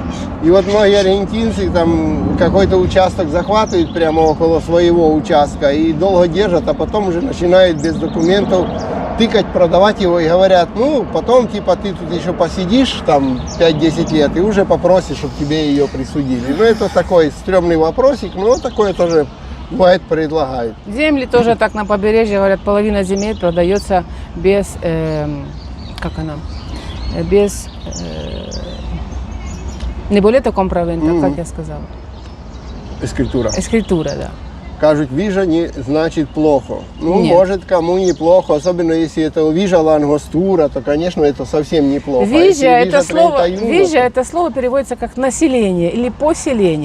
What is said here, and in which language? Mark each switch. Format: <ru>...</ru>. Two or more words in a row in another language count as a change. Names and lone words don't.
<ru>И вот многие аргентинцы там какой-то участок захватывают прямо около своего участка и долго держат, а потом уже начинают без документов тыкать, продавать его и говорят, ну потом типа ты тут еще посидишь там 5-10 лет и уже попросишь, чтобы тебе ее присудили. Ну это такой стрёмный вопросик, но такое тоже бывает, предлагают. Земли тоже так на побережье, говорят, половина земель продается без, как она, без, не</ru> <es>boleto compra-venta,</es> <ru>как я сказала. Эскритура. Эскритура, да. Кажут, вижа не значит плохо. Ну, Нет. может, кому неплохо, особенно если это вижа лангостура, то, конечно, это совсем неплохо. А если Вижа, это слово, 31, вижа, это слово переводится как население или поселение.</ru>